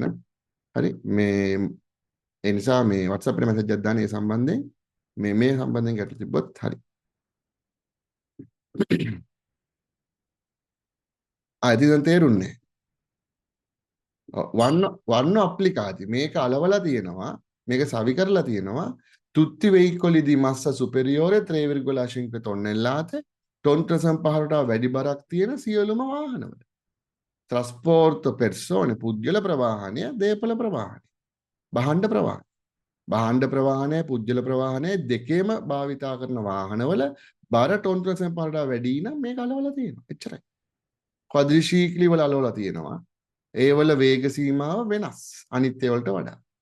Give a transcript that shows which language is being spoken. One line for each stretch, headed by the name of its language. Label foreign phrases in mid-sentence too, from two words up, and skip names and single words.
Sinhala: හරි. මේ ඒ නිසා මේ WhatsApp එකට මැසේජ් එකක් දාන්න ඒ සම්බන්ධයෙන් මේ සම්බන්ධයෙන් ගැටලු තිබ්බොත් හරි. ඉතින් තේරුන්නේ.
Italian: vanno applicati
Sinhala: මේක අලවලා තියෙනවා මේක සවි කරලා තියෙනවා
Italian: tutti veicoli di massa superiore 3,5 tonnellate
Sinhala: තොන්ත්‍රසම් පහරට වැඩි බරක් තියෙන සියලුම වාහනවල
Italian: trasporto persone
Sinhala: පුද්ගල ප්‍රවාහනය දේපල ප්‍රවාහනය භාණ්ඩ ප්‍රවාහනය පුද්ගල ප්‍රවාහනය දෙකේම භාවිතා කරන වාහනවල බර තොන්ත්‍රසම් පහරට වැඩි නම් මේක අලවලා තියෙනවා එච්චරයි ක්වද්‍රිශීක්ලි වල අලවලා තියෙනවා ඒවල වේග සීමාව වෙනස් අනිත් ඒවලට වඩා.